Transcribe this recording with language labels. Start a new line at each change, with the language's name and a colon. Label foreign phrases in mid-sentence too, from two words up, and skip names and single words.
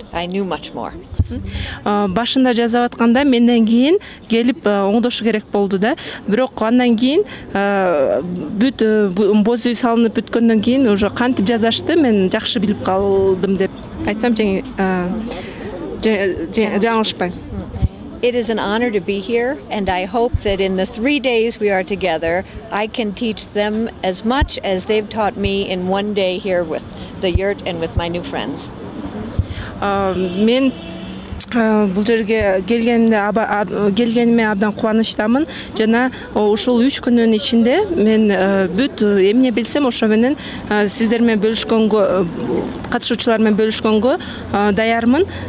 English: I knew much more.
Kyrgyz: Башында жазап атканда менден кийин келип оңдошу керек болду да. Бирок андан кийин бүт боз үй салынып бүткөндөн кийин уже кантип жазашты мен жакшы билип калдым деп айтсам жаңылышпайм.
English: It is an honor to be here, and I hope that in the 3 days we are together, I can teach them as much as they've taught me in 1 day here with the yurt and with my new friends.
Kyrgyz: Мен бул жерге келгениме абдан кубанычтамын жана ушул 3 күнүн ичинде мен бүт эмне билсем ошо менен сиздер менен бөлүшкөнгө, катышуучулар менен бөлүшкөнгө даярмын.